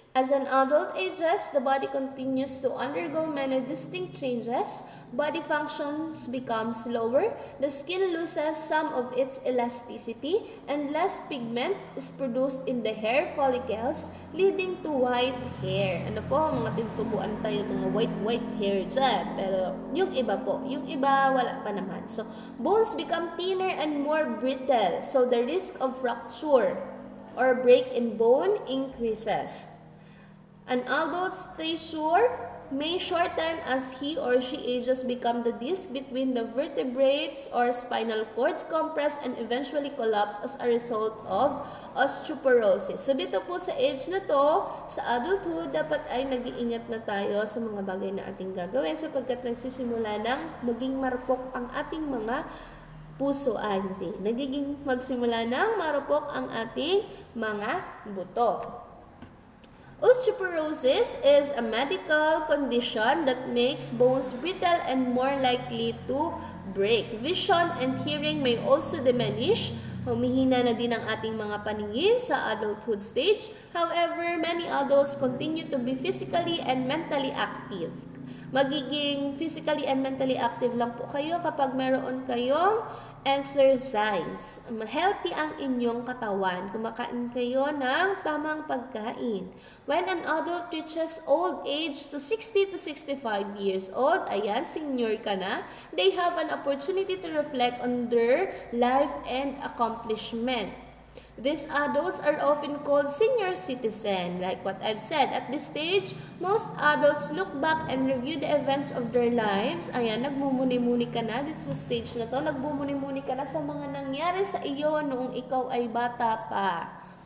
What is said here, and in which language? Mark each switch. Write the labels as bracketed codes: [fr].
[en] As an adult ages, the body continues to undergo many distinct changes. Body functions become slower, the skin loses some of its elasticity, and less pigment is produced in the hair follicles, leading to white hair. [tl] Ano po, mga tintubuan tayo, mga white hair dyan. Pero yung iba po, yung iba wala pa naman. [en] So, bones become thinner and more brittle, so the risk of fracture or break in bone increases. An adult's stature may shorten as he or she ages, become the disc between the vertebrates or spinal cords compress and eventually collapse as a result of osteoporosis. [tl] So dito po sa age na to, sa adulthood, dapat ay nag-iingat na tayo sa mga bagay na ating gagawin sapagkat nagsisimula ng maging marupok ang ating mga puso. Hindi. Nagiging magsimula ng marupok ang ating mga buto. [en] Osteoporosis is a medical condition that makes bones brittle and more likely to break. Vision and hearing may also diminish. [tl] Humihina na din ang ating mga paningin sa adulthood stage. [en] However, many adults continue to be physically and mentally active. [tl] Magiging physically and mentally active lang po kayo kapag meron kayong exercise. Healthy ang inyong katawan. Kumakain kayo ng tamang pagkain. [en] When an adult reaches old age to 60 to 65 years old, [tl] ayan, senior ka na, [en] they have an opportunity to reflect on their life and accomplishment. These adults are often called senior citizen. Like what I've said, at this stage, most adults look back and review the events of their lives. [tl] Ayan, nagmumuni-muni ka na dito sa stage na to. Nagbumuni-muni ka na sa mga nangyari sa iyo noong ikaw ay bata pa.